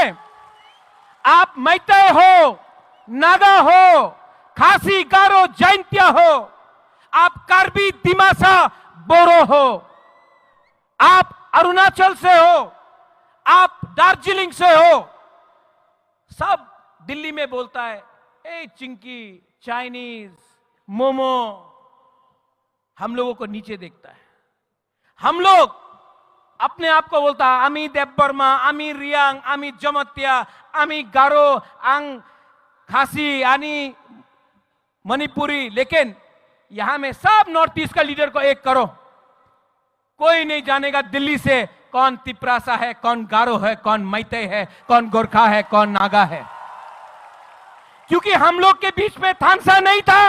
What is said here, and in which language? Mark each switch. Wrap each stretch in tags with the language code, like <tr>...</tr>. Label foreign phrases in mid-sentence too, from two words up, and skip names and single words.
<hi>आप मैते हो नागा हो खासी गारो जैंतिया हो आप कार्बी दिमासा बोरो हो आप अरुणाचल से हो आप दार्जिलिंग से हो सब दिल्ली में बोलता है ए चिंकी चाइनीज मोमो हम लोगों को नीचे देखता है हम लोग अपने आप को बोलता है आमी देवबर्मा आमी रियांग आमी जमतिया आमी गारो आंग खासी आनी मणिपुरी लेकिन यहां में सब नॉर्थ ईस्ट का लीडर को एक करो कोई नहीं जानेगा दिल्ली से कौन तिप्रासा है कौन गारो है कौन मैते है कौन गोरखा है कौन नागा है क्योंकि हम लोग के बीच में थानसा नहीं</hi>